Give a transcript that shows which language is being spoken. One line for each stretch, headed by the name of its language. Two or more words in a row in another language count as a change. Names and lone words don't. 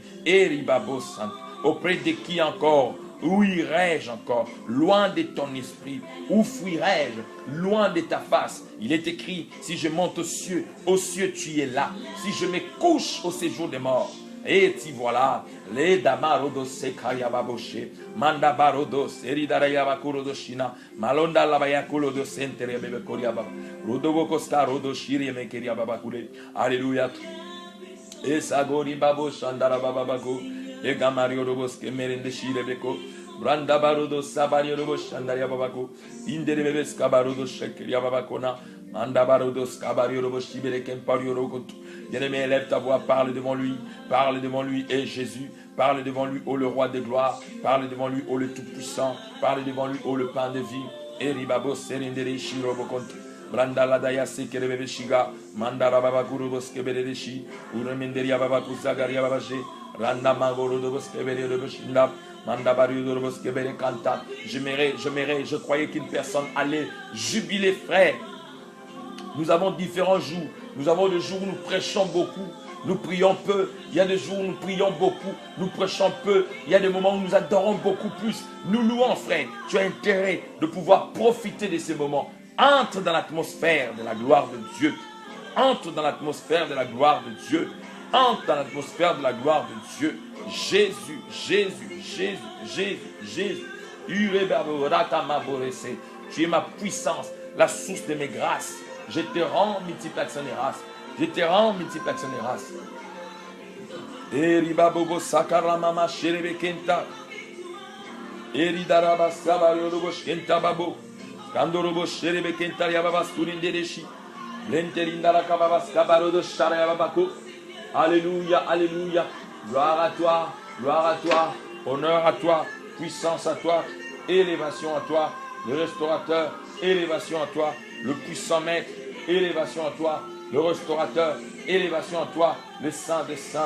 French: Eribabo Saint. Auprès de qui encore? Où irai-je encore? Loin de ton esprit. Où fuirai-je? Loin de ta face. Il est écrit, si je monte aux cieux tu es là. Si je me couche au séjour des morts. Et t'y voilà, les damarodos sekayababoshe, mandabarodos, eridarayabakorodoshina, malonda labayakulodos enterebebe koriababa, rodobokosta rodoshiri mekeriababakule. Alléluia. Et sagori babo shandara bababako, et gamario robos kemerende shirebeko, branda barodos sabario robos shandaria babako, inderebes kabarodos shekeria babakona, manda barodos kabario robos shibere kempario rokotu. Bien-aimé, élève ta voix, parle devant lui, et Jésus, parle devant lui, ô le roi des gloires, parle devant lui, ô le tout-puissant, parle devant lui, ô le pain de vie, et ribabo serendere shirobokont, branda ladaya sekerebebe shiga, mandara babakurobos kebereshi, uremenderia babakuzagaria babaje, randa magorobos keberebeshinda, manda bariodobos kebere kanta. Je croyais qu'une personne allait jubiler, frère. Nous avons différents jours. Nous avons des jours où nous prêchons beaucoup, nous prions peu. Il y a des jours où nous prions beaucoup, nous prêchons peu. Il y a des moments où nous adorons beaucoup plus. Nous louons, frère. Tu as intérêt de pouvoir profiter de ces moments. Entre dans l'atmosphère de la gloire de Dieu. Entre dans l'atmosphère de la gloire de Dieu. Entre dans l'atmosphère de la gloire de Dieu. Jésus, Jésus, Jésus, Jésus, Jésus. Tu es ma puissance, la source de mes grâces. Je te rends multiple action des races. Je te rends multiple action des races. Eribabobo sakaramama sherebekenta. Eridaraba sabarorobo shenta babo. Kandorobo sherebekenta yababas turindereshi. Lenterindara kababas kabarodo sharayababako. Alléluia, alléluia. Gloire à toi, honneur à toi, puissance à toi, élévation à toi, le restaurateur, élévation à toi, le puissant maître, élévation à toi, le restaurateur, élévation à toi, le saint des saints.